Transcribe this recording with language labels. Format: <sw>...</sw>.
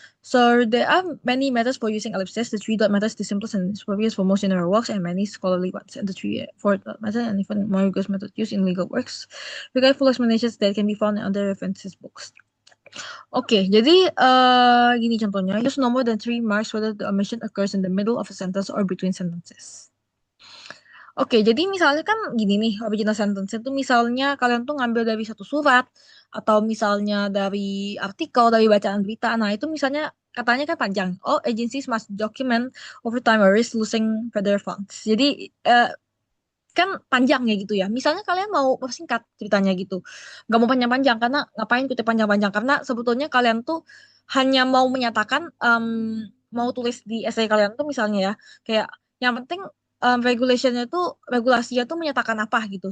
<en>So there are many methods for using ellipsis. The three dot method is the simplest and is obvious for most general works and many scholarly ones. And the three four dot method and even more rigorous method used in legal works. We got full explanations that can be found in other references books.</en> <id>Oke, jadi gini contohnya.</id> <en>Use no more than three marks whether the omission occurs in the middle of a sentence or between sentences.</en> <id>Oke, jadi misalnya kan gini nih, original sentence itu misalnya kalian tuh ngambil dari satu surat atau misalnya dari artikel, dari bacaan berita. Nah, itu misalnya katanya kan panjang.</id> <en>Oh, agencies must document over time or risk losing further funds.</en> <id>Jadi kan panjang ya gitu ya. Misalnya kalian mau singkat ceritanya gitu. Nggak mau panjang-panjang karena ngapain kutip panjang-panjang karena sebetulnya kalian tuh hanya mau menyatakan mau tulis di essay kalian tuh misalnya ya kayak yang penting regulationnya tuh regulasinya tuh menyatakan apa gitu.</id>